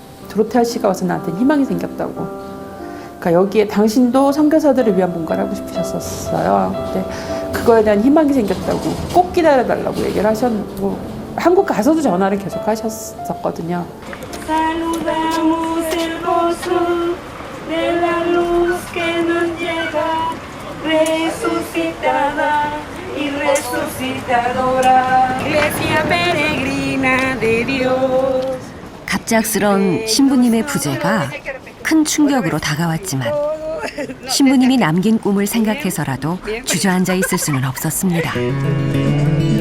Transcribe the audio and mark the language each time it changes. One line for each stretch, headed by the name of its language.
Korean: 도로타 씨가 와서 나한테 희망이 생겼다고. 그러니까 여기에 당신도 선교사들을 위한 뭔가를 하고 싶으셨었어요. 근데 그거에 대한 희망이 생겼다고 꼭 기다려달라고 얘기를 하셨고 한국 가서도 전화를 계속 하셨었거든요.
Spanish: Saludamos el gozo de la luz que nos llega, resucitada y resucitadora, Iglesia peregrina de Dios.
Korean: 갑작스런 신부님의 부재가 큰 충격으로 다가왔지만 신부님이 남긴 꿈을 생각해서라도 주저앉아 있을 수는 없었습니다.